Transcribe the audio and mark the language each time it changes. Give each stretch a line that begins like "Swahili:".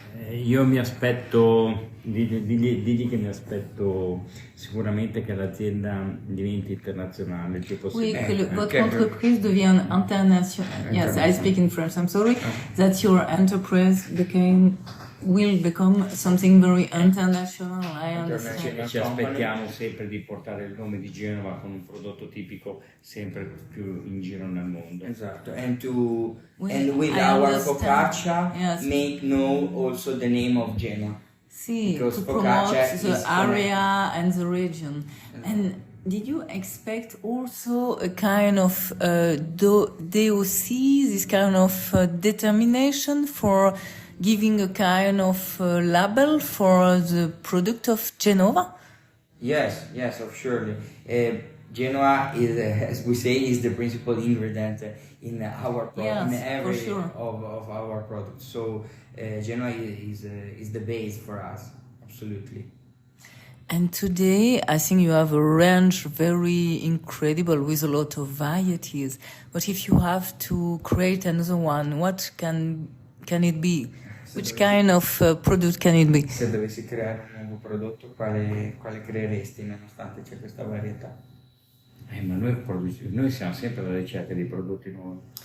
Italian: Io mi aspetto, digli che mi aspetto sicuramente che l'azienda diventi internazionale il più possibile.
French: Oui, que votre entreprise devienne internationale.
English: Yes, I speak in French, I'm sorry. That your enterprise will become something very international, I understand.
Italian: Ci aspettiamo sempre di portare il nome di Genova con un prodotto tipico sempre più in giro nel mondo.
English: Esatto, and with our Focaccia, yes, make know also the name of Genoa. See, to promote the area and the region. And did you expect also a kind of DOC, this kind of determination for giving a kind of label for the product of Genova? Yes, surely. Genoa is, as we say, is the principal ingredient in our product, in every of our products. So Genoa is the base for us, absolutely. And today, I think you have a range very incredible with a lot of varieties. But if you have to create another one, what can it be? Which kind of product can it be?
Italian: Se dovessi creare un nuovo prodotto, quale creeresti nonostante c'è questa varietà? Ma noi siamo sempre alla ricerca di prodotti nuovi.